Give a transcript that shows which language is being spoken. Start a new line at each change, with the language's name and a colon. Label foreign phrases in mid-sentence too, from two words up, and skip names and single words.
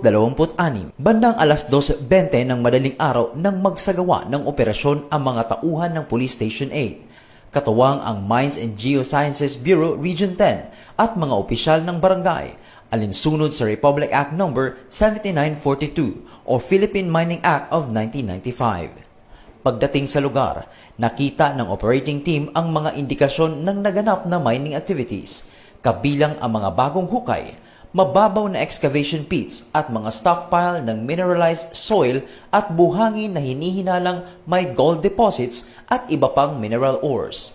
Filipino: Bandang alas 12:20 ng madaling araw nang magsagawa ng operasyon ang mga tauhan ng Police Station 8. Katuwang ang Mines and Geosciences Bureau Region 10 at mga opisyal ng barangay, alinsunod sa Republic Act No. 7942 o Philippine Mining Act of 1995. Pagdating sa lugar, nakita ng operating team ang mga indikasyon ng naganap na
English: mining activities,
Filipino: kabilang ang mga bagong hukay, mababaw na
English: excavation pits
Filipino: at mga stockpile ng
English: mineralized soil
Filipino: at buhangin na hinihinalang may
English: gold deposits
Filipino: at iba pang
English: mineral ores.